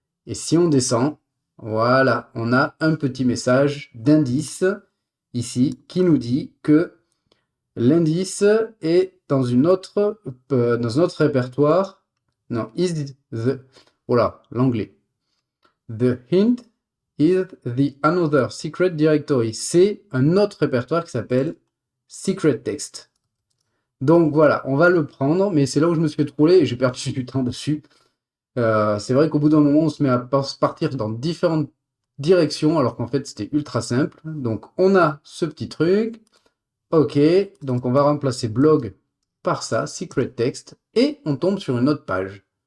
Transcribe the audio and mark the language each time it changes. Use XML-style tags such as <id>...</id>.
<fr>Et si on descend, voilà, on a un petit message d'indice ici qui nous dit que l'indice est dans dans un autre répertoire. Non,</fr> <en>is the,</en> <fr>voilà, l'anglais.</fr> <en>The hint is the another secret directory.</en> <fr>C'est un autre répertoire qui s'appelle secret text. Donc voilà, on va le prendre, mais c'est là où je me suis fait troller et j'ai perdu du temps dessus. C'est vrai qu'au bout d'un moment, on se met à partir dans différentes directions, alors qu'en fait, c'était ultra simple. Donc, on a ce petit truc. OK, donc on va remplacer blog par ça, secret text, et on tombe sur une autre page.</fr>